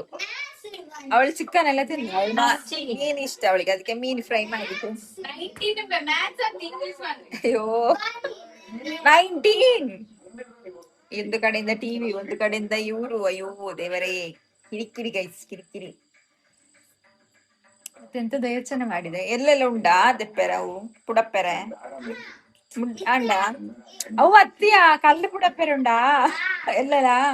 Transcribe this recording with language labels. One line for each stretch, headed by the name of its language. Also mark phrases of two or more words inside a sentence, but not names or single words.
Kannada: ಅವಳು ಚಿಕನ್ ಎಲ್ಲ ತಿಂದ, ಮೀನ್ ಇಷ್ಟ ಅವಳಿಗೆ, ಅದಕ್ಕೆ ಮೀನ್ ಫ್ರೈ ಮಾಡಿದ್ದು. ಅಯ್ಯೋ 19 ಒಂದು ಕಡೆಯಿಂದ ಟಿವಿ, ಒಂದು ಕಡೆಯಿಂದ ಇವರು. ಅಯ್ಯೋ ದೇವರೇ, ಕಿರಿಕಿರಿ ಗೈಸ್, ಕಿರಿಕಿರಿ. ಮತ್ತೆಂತದ ಯೋಚನೆ ಮಾಡಿದೆ.
Tulu: ಎಲ್ಲೆಲ್ಲ ಉಂಡಾ ದೆಪ್ಪೆರ ಅವು ಪುಡಪ್ಪೆರೆ ಅಂಡ ಅವು ಅತ್ತಿಯ ಕಲ್ಲು ಪುಡಪ್ಪೆರೆ ಉಂಡಾ ಎಲ್ಲೆಲ್ಲ?